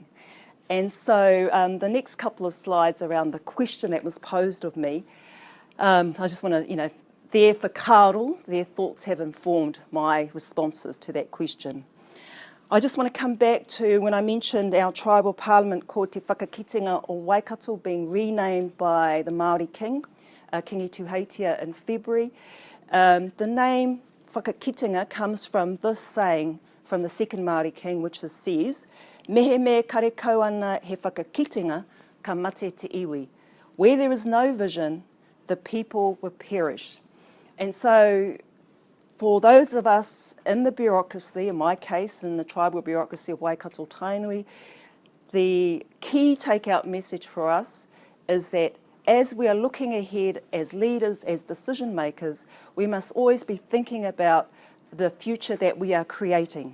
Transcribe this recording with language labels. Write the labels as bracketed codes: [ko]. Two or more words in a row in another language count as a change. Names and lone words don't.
[en] And so the next couple of slides around the question that was posed of me, I just want to, their whakaaaro, their thoughts have informed my responses to that question. I just want to come back to when I mentioned our tribal parliament [mi] ko te whakakitenga o Waikato [en] being renamed by the Māori king, Kīngi Tāwhio in February. The name whakakitenga comes from this saying from the second Māori king, which says, [mi] mehemea kare kauana he whakakitenga ka mate te iwi. [en] Where there is no vision, the people will perish. And so for those of us in the bureaucracy, in my case, in the tribal bureaucracy of Waikato-Tainui, the key take-out message for us is that as we are looking ahead as leaders, as decision makers, we must always be thinking about the future that we are creating.